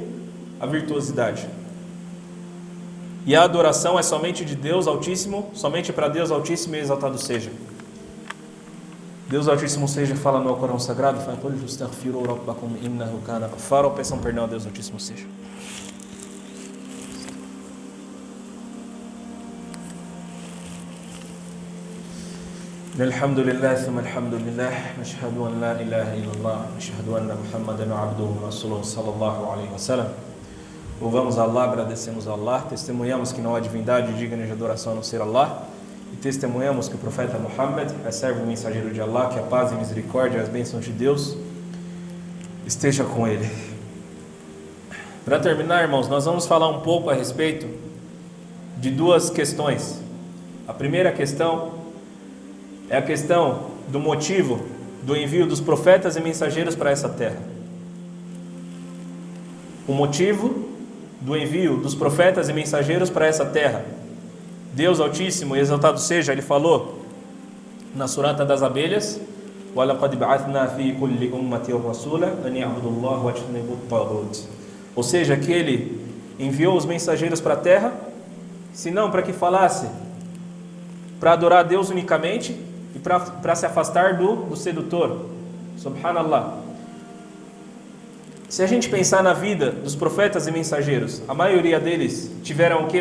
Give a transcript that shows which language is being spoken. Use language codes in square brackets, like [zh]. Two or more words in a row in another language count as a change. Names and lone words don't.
[pt] A virtuosidade. E a adoração é somente de Deus Altíssimo, somente para Deus Altíssimo e exaltado seja. Deus Altíssimo seja, fala no Alcorão Sagrado, peçam perdão a Deus Altíssimo seja. [ar] الحمد لله، ثم الحمد لله، نشهد أن لا إله إلا الله، نشهد أن محمدا عبده ورسوله صلى الله عليه وسلم. [pt] Louvamos a Allah, agradecemos a Allah, testemunhamos que não há divindade digna de adoração a não ser Allah, e testemunhamos que o profeta Muhammad é servo e mensageiro de Allah, que a paz e a misericórdia e as bênçãos de Deus esteja com ele. Para terminar, irmãos, nós vamos falar um pouco a respeito de duas questões. A primeira questão é a questão do motivo do envio dos profetas e mensageiros para essa terra. O motivo do envio dos profetas e mensageiros para essa terra. Deus Altíssimo e exaltado seja, Ele falou na Surata das Abelhas: [ar] وَلَقَدْ بَعَثْنَا فِي كُلِّ أُمَّةٍ رَسُولًا أَنِ اعْبُدُوا اللَّهَ وَاجْتَنِبُوا الطَّاغُوتَ. [pt] Ou seja, que Ele enviou os mensageiros para a terra, se não para que falasse para adorar a Deus unicamente e para se afastar do sedutor. Subhanallah. Se a gente pensar na vida dos profetas e mensageiros, a maioria deles tiveram o quê?